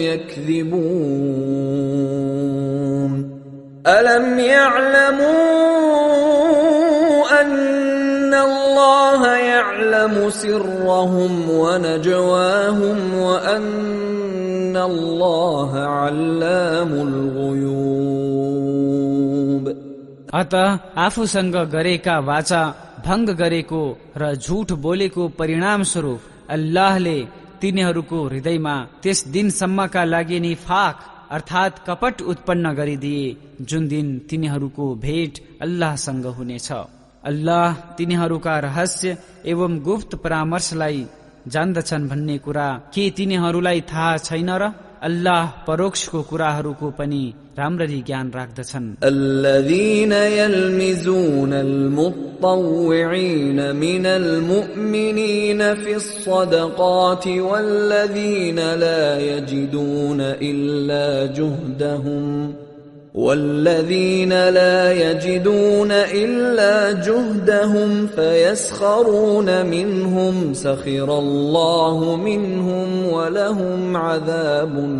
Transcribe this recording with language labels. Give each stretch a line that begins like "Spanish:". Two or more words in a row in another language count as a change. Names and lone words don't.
Arabic: يكذبون ألم يعلموا أن الله يعلم سرهم ونجواهم وأن الله علام الغيوب।
Nepali: अतः आफूसँग गरेका वाचा भंग गरेको र झूठ बोलेको परिणाम स्वरूप अल्लाहले तिनीहरूको हृदयमा त्यस दिनसम्मका लागि निफाक अर्थात कपट उत्पन्न गरिदिए जुन दिन तिनीहरूको भेट अल्लाहसँग हुनेछ। अल्लाह तिनीहरूका रहस्य एवं गुप्त परामर्शलाई जान्दछन् भन्ने कुरा के तिनीहरूलाई थाहा छैन र? अल्लाह परोक्षको कुराहरूको पनि राम्ररी ज्ञान राख्दछन्।
Arabic: الذين يلمزون المطوعين من المؤمنين في الصدقات والذين لا يجدون إلا جهدهم فيسخرون منهم سخر الله منهم ولهم عذاب